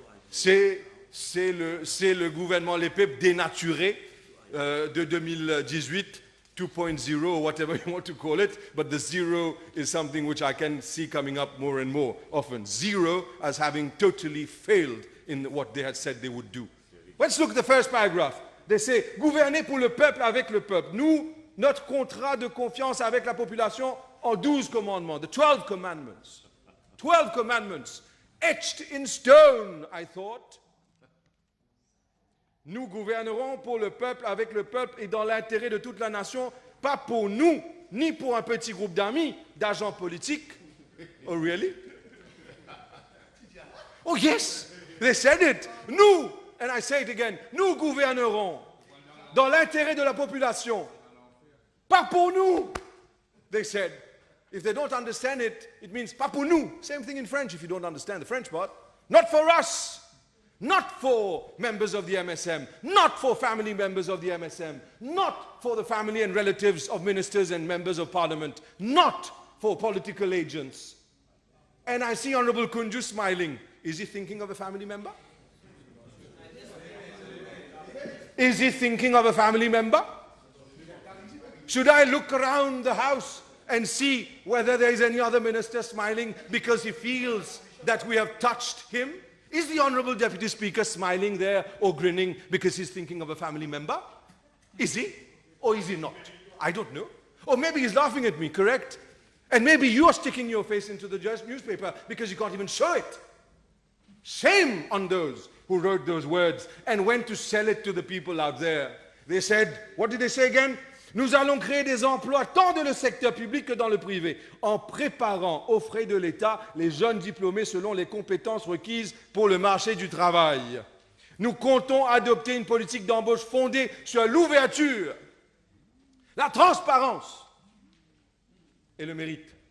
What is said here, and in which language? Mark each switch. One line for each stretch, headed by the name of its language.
French: C'est le gouvernement Les PIP dénaturé de 2018,
English: 2.0 or whatever you want to call it, but the zero is something which I can see coming up more and more often. Zero as having totally failed in what they had said they would do. Let's look at the first paragraph. They say,
French: gouverner pour le peuple avec le peuple. Nous, notre contrat de confiance avec la population en 12 commandements,
English: the 12 commandments. 12 commandments, etched in stone, I thought.
French: Nous gouvernerons pour le peuple, avec le peuple et dans l'intérêt de toute la nation, pas pour nous, ni pour un petit groupe d'amis, d'agents politiques.
English: Oh, really? Oh, yes, they said it.
French: Nous,
English: and I say it again,
French: nous gouvernerons dans l'intérêt de la population, pas pour nous.
English: They said, if they don't understand it, it means
French: pas pour nous.
English: Same thing in French if you don't understand the French part. Not for us. Not for members of the MSM, not for family members of the MSM, not for the family and relatives of ministers and members of parliament, not for political agents. And I see Honorable Kunju smiling. Is he thinking of a family member? Is he thinking of a family member? Should I look around the house and see whether there is any other minister smiling because he feels that we have touched him? Is the Honorable Deputy Speaker smiling there or grinning because he's thinking of a family member? Is he? Or is he not? I don't know. Or maybe he's laughing at me, correct? And maybe you are sticking your face into the newspaper because you can't even show it. Shame on those who wrote those words and went to sell it to the people out there. They said, what did they say again?
French: Nous allons créer des emplois tant dans le secteur public que dans le privé, en préparant aux frais de l'État les jeunes diplômés selon les compétences requises pour le marché du travail. Nous comptons adopter une politique d'embauche fondée sur l'ouverture, la transparence et le mérite.